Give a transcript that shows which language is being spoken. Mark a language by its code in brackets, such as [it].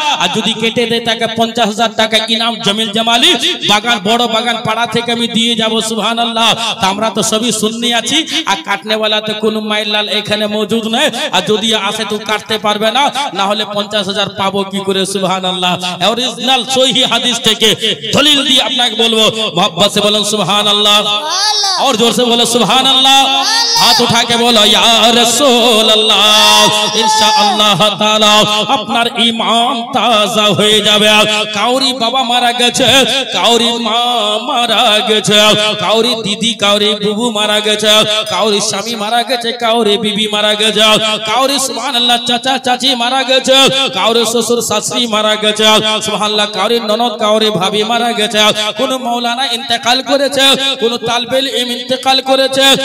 [bn] আর যদি কেটে দেয় তাকে 50,000 টাকা ইনাম জমিল জামালি বাগান, বড় বাগান পাড়া থেকে আমি দিয়ে যাব। সুবহানাল্লাহ। তা আমরা তো সবই সুন্নি আছি, আর কাটনে वाला তো কোনো মাইল লাল এখানে মौजूद নেই। আর যদি আসে তো কাটতে পারবে না, না হলে 50,000 পাবো কি করে? সুবহানাল্লাহ। অরিজিনাল সহিহ হাদিস থেকে দলিল দিয়ে আপনাকে বলবো, [hi] मोहब्बत से बोलो सुभानअल्लाह, और जोर से बोलो सुभानअल्लाह। हाथ उठा के बोलो या रसूल अल्लाह। [bn] इंशाअल्लाह ताला আপনার ঈমান তাজা হয়ে যাবে। কাউরি বাবা মারা গেছে, কাউরি মা মারা গেছে, কাউরি দিদি, কাউরি বুবু মারা গেছে, কাউরি স্বামী মারা গেছে, কাউরি বিবি মারা গেছে, কাউরি সুবহানাল্লাহ চাচা চাচি মারা গেছে, কাউরি শ্বশুর শাশুড়ি মারা গেছে, সুবহানাল্লাহ, কাউরি ননদ, কাউরি ভাবি মারা গেছে, কোন মাওলানা ইন্তেকাল করেছে, কোন তালবেল ইলম ইন্তেকাল করেছে।